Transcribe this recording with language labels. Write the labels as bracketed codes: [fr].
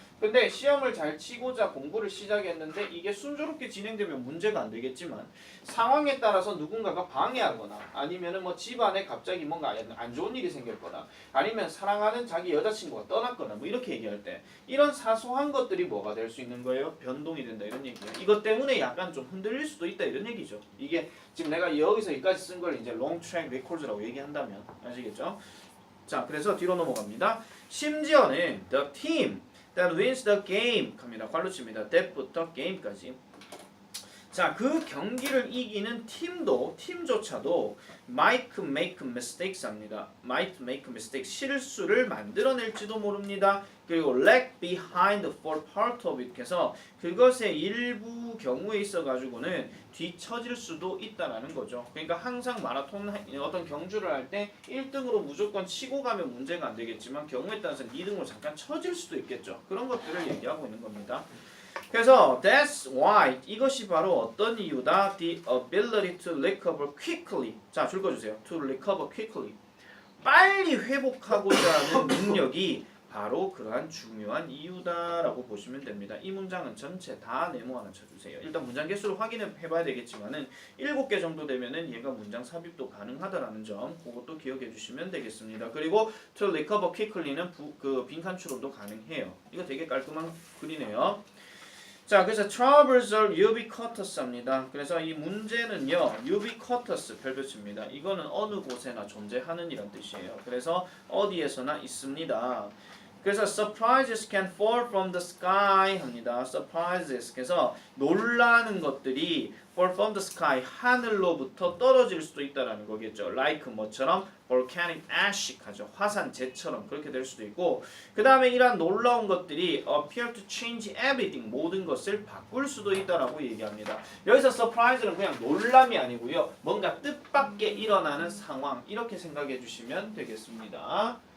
[ko] 근데 시험을 잘 치고자 공부를 시작했는데 이게 순조롭게 진행되면 문제가 안 되겠지만 상황에 따라서 누군가가 방해하거나 아니면은 뭐 집안에 갑자기 뭔가 안 좋은 일이 생겼거나 아니면 사랑하는 자기 여자친구가 떠났거나 뭐 이렇게 얘기할 때 이런 사소한 것들이 뭐가 될 수 있는 거예요? 변동이 된다 이런 얘기예요. 이것 때문에 약간 좀 흔들릴 수도 있다 이런 얘기죠. 이게 지금 내가 여기서 여기까지 쓴 걸 이제 [en] long track records [ko] 라고 얘기한다면 아시겠죠? 자, 그래서 뒤로 넘어갑니다. 심지어는 [en] the team that wins the game [ko] 갑니다. 괄호 칩니다. that부터 game까지. 자, 그 경기를 이기는 팀조차도 [en] might make mistakes [ko] 합니다. [en] might make mistakes [ko] 실수를 만들어낼지도 모릅니다. 그리고 [en] lag behind for part of it [ko] 해서 그것의 일부 경우에 있어 가지고는 뒤처질 수도 있다라는 거죠. 그러니까 항상 마라톤 어떤 경주를 할 때 1등으로 무조건 치고 가면 문제가 안 되겠지만 경우에 따라서는 2등으로 잠깐 처질 수도 있겠죠. 그런 것들을 얘기하고 있는 겁니다. 그래서 [en] that's why [ko] 이것이 바로 어떤 이유다? [en] The ability to recover quickly. [ko] 자, 줄 거 주세요. [en] To recover quickly. [ko] 빨리 회복하고자 하는 능력이 바로 그러한 중요한 이유다라고 보시면 됩니다. 이 문장은 전체 다 네모 하나 쳐주세요. 일단 문장 개수를 확인해 봐야 되겠지만은 7개 정도 되면은 얘가 문장 삽입도 가능하다라는 점 그것도 기억해 주시면 되겠습니다. 그리고 [en] to recover quickly [ko] 는 그 빈칸 추론도 가능해요. 이거 되게 깔끔한 글이네요. 자, 그래서 [en] troubles are ubiquitous [ko] 합니다. 그래서 이 문제는요, ubiquitous 별표치입니다. 이거는 어느 곳에나 존재하는 이란 뜻이에요. 그래서 어디에서나 있습니다. 그래서 [en] surprises can fall from the sky [ko] 합니다. surprises 그래서 놀라는 것들이 [en] fall from the sky [ko] 하늘로부터 떨어질 수도 있다라는 거겠죠. like 뭐처럼 [en] volcanic ash [ko] 하죠. 화산재처럼 그렇게 될 수도 있고 그 다음에 이러한 놀라운 것들이 [en] appear to change everything [ko] 모든 것을 바꿀 수도 있다라고 얘기합니다. 여기서 surprise는 그냥 놀람이 아니고요. 뭔가 뜻밖의 일어나는 상황 이렇게 생각해 주시면 되겠습니다.